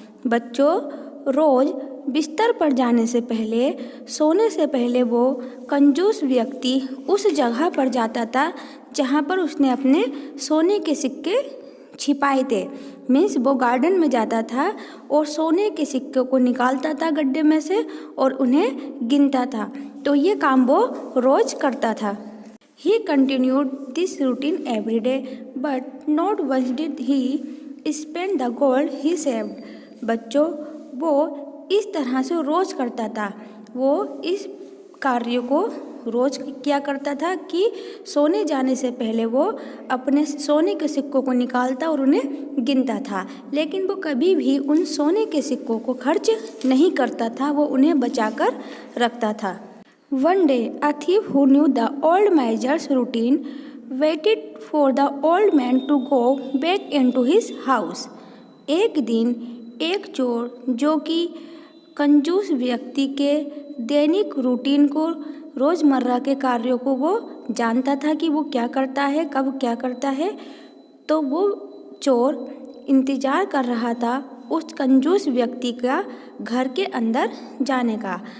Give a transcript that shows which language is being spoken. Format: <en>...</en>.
<hi>बच्चों, रोज बिस्तर पर जाने से पहले, सोने से पहले वो कंजूस व्यक्ति उस जगह पर जाता था जहाँ पर उसने अपने सोने के सिक्के छिपाए थे। मीन्स वो गार्डन में जाता था और सोने के सिक्के को निकालता था गड्ढे में से और उन्हें गिनता था। तो ये काम वो रोज करता था।</hi> <en>He continued this routine every day, but not once did he spend the gold he saved.</en> <hi>बच्चों, वो इस तरह से रोज करता था। वो इस कार्य को रोज क्या करता था कि सोने जाने से पहले वो अपने सोने के सिक्कों को निकालता और उन्हें गिनता था, लेकिन वो कभी भी उन सोने के सिक्कों को खर्च नहीं करता था, वो उन्हें बचा कर रखता था।</hi> <en>One day, a thief who knew the old miser's routine waited for the old man to go back into his house.</en> <hi>एक दिन एक चोर, जो कि कंजूस व्यक्ति के दैनिक रूटीन को, रोज़मर्रा के कार्यों को वो जानता था कि वो क्या करता है, कब क्या करता है, तो वो चोर इंतज़ार कर रहा था उस कंजूस व्यक्ति का घर के अंदर जाने का।</hi>